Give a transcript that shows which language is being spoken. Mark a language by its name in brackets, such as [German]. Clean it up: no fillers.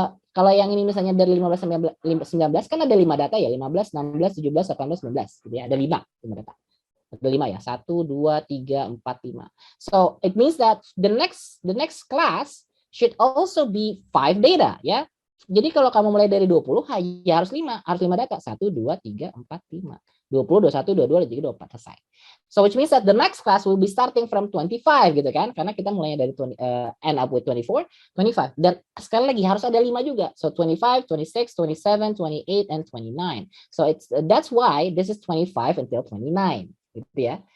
[Indonesian] Kalau yang ini misalnya dari 15 sampai 19 kan ada 5 data ya, 15, 16, 17, 18, 19. Gitu ya, ada 5 data. Ada 5 ya, 1, 2, 3, 4, 5. [English] So it means that the next class should also be 5 data, ya. [Indonesian] Jadi kalau kamu mulai dari 20, ya harus 5 data. 1, 2, 3, 4, 5. 20, 21, 22, 23, 24, selesai. [English] So which means that the next class will be starting from 25 [Indonesian] gitu kan. Karena kita mulainya dari [English] end up with [Indonesian] 24, 25. Dan sekali lagi harus ada 5 juga. [English] So 25, 26, 27, 28, and 29. So that's why this is 25 until 29. [Indonesian] Gitu ya.